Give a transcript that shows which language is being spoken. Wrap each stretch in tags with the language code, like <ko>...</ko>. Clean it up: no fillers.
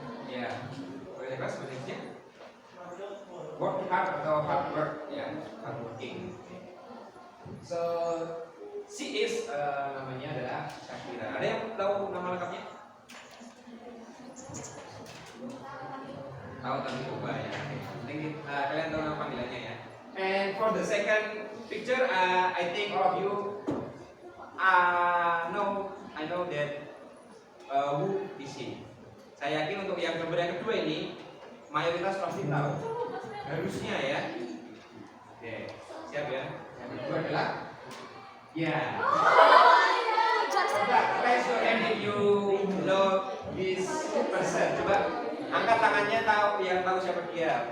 <id>Ya, pekerja keras sebenarnya work hard atau hard work, ya, hard working.</id> <en>So she is</en> <id>namanya adalah</id> <en>Shakira.</en> <id>Ada yang tahu nama lengkapnya? Tahu tapi coba ya. Kalian tahu nama panggilannya ya.</id> <en>And for the second picture, I think all of you I know that who is he.</en> <id>Saya yakin untuk yang gambar yang kedua ini mayoritas pasti tahu. Harusnya ya. Oke, siap ya. Yang kedua adalah ya. Coba</id> <en>raise your hand if you know this person.</en> <id>Coba angkat tangannya yang tahu siapa dia.</id>